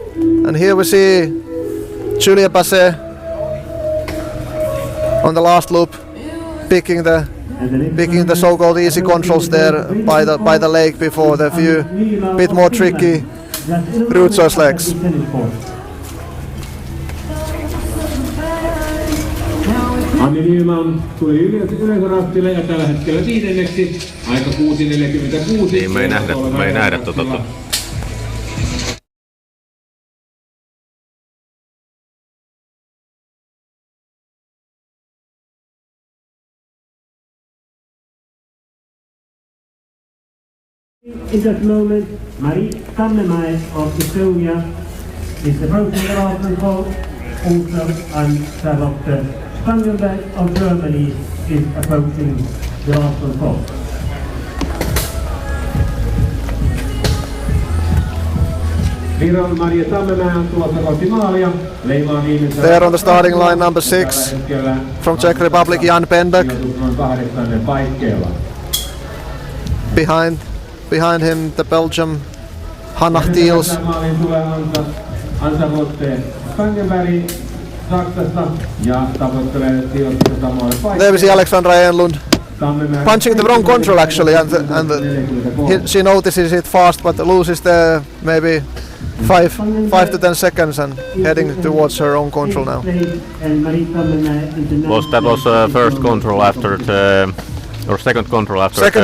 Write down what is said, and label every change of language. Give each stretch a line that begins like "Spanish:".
English: And here we see Julia Basset on the last loop, picking the so-called easy controls there by the lake before the few bit more tricky route choice legs.
Finnish: Anni Nyman tuli yleisörastille ja tällä hetkellä 5. Aika 6.46. Niin me ei nähdä tota.
English: In that moment, Marie Tammemäe of Estonia is approaching the last call. Also, Charlotte Stangenberg of Germany is approaching the last call.
Finnish: Viron Maria Tammemäe on tulossa kohti maalia. Leimaa viimeisellä.
English: There on the starting line, number 6 from Czech Republic, Jan Pendak.
Finnish: Noin 8. paikkeilla.
English: Behind behind him the Belgium Hannah Thiels.
Finnish: Maaliin tulee Ansa-voitteen Spangenberg Saksasta ja tavoittelee sijoitusta samoille paikkoille.
English: There we see Alexandra Enlund punching the wrong control actually, and she notices it fast but loses the maybe 5 to 10 seconds and heading towards her own control now. That was first control after the, or second control after